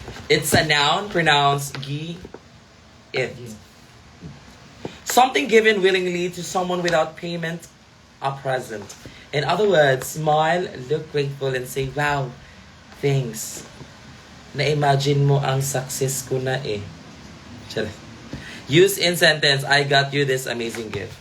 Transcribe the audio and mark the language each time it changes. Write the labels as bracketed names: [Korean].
[English] It's a noun, pronounced gi. It. Something given willingly to someone without payment, a present. In other words, smile, look grateful, and say, wow, thanks. [Filipino] Na-imagine mo ang success ko na eh. Charot. [English] Use in sentence, I got you this amazing gift.